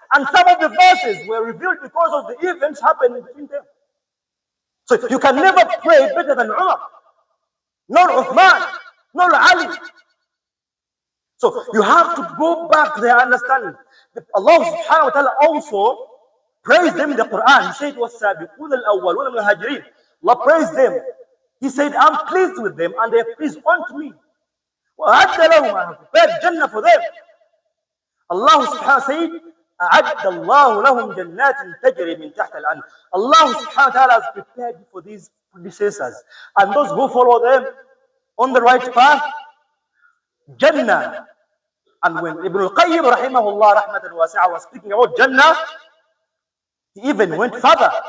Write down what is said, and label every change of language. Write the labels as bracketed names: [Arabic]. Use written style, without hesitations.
[English] And some of the verses were revealed because of the events happening between them. So you can never pray better than Umar, nor Uthman, nor Ali. So you have to go back to their understanding. Allah subhanahu wa ta'ala also praised them in the Quran. He said, [Arabic] وَالسَّابِقُونَ الْأَوَّلُونَ مِنَ الْمُهَاجِرِينَ. [English] Allah praised them. He said, I'm pleased with them and they are pleased unto me. [Arabic] وَأَعَدَّ لَهُمْ, [English] I have prepared Jannah for them. Allah subhanahu wa ta'ala said, [Arabic] أَعَدَّ اللَّهُ لَهُمْ جَنَّاتٍ تَجْرِي مِنْ تَحْتِ الْأَنْهَارِ. [English] Allah subhanahu wa ta'ala has prepared for these predecessors and those who follow them on the right path, Jannah. And when Ibn al-Qayyim [Arabic] rahimahullah rahmatan wasi'ah [English] was speaking about Jannah, he even went further.